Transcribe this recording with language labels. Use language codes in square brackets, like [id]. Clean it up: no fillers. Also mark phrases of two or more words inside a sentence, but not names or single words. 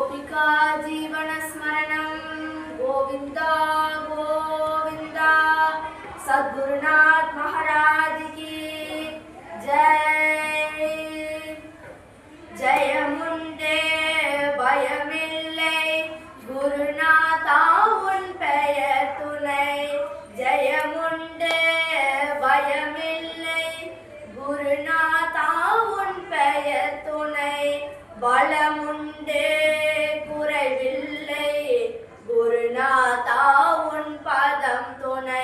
[sa] गोपिका जीवनस्मरणं गोविंदा गोविंदा। [hi] सद्गुरुनाथ महाराज की जय। [ta] जयमुंडे பயமில்லை குருநாதா உன் பெயர் துணை। ஜெயமுண்டே பயமில்லை குருநாதா உன் பெயர் துணை। பலமுண்டே குறைவில்லை குருநாதா உன் பதம் துணை।